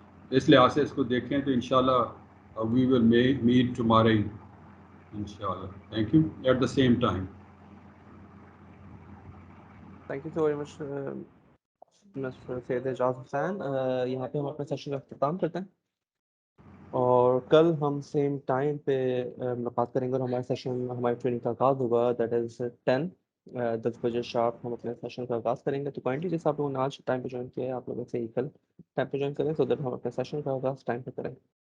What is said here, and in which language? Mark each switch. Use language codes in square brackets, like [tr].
[ur] اس لحاظ سے اس کو دیکھیں تو انشاءاللہ [en] we will meet tomorrow [ur] انشاءاللہ. [en] Thank you at the same time. Thank you so very much, Mr. [ur] سید اعجاز حسین. یہاں پہ ہم اپنے سیشن کا اختتام کرتے ہیں, اور کل ہم سیم ٹائم پہ ملاقات کریں گے, اور ہمارا سیشن, ہماری ٹریننگ کا آغاز ہوگا, [en] that is 10 [ur] 10 بجے شارپ ہم اپنے سیشن کا آغاز کریں گے. تو کائنڈلی جیسے آپ لوگوں نے آج ٹائم پہ جوائن کیا ہے آپ لوگ ایسے ہی کل ٹائم پہ جوائن کریں سو دیٹ ہم اپنے سیشن کا آغاز ٹائم پہ کریں.